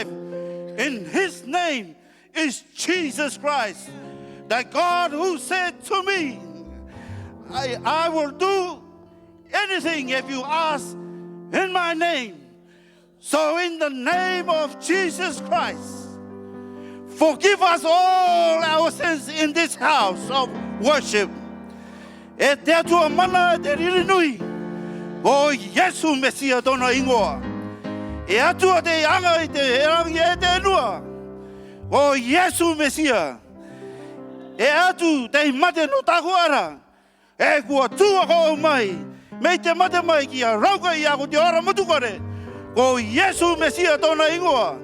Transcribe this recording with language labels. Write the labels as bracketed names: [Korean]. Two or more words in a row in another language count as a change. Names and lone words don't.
[English] In His name is Jesus Christ, the God who said to me, I will do anything if you ask in my name. So in the name of Jesus Christ, forgive us all our sins in this house of worship. [Rarotongan] E te atua mana te ririnui, o Yesu Mesia tona ingoa. E atua te anga i te herangi e te enua, o Yesu Mesia. E atu te mate no taku ara, e kua tua ko mai, me te mate mai ki a rauka i ako te ora mutukare, o Yesu Mesia tona ingoa.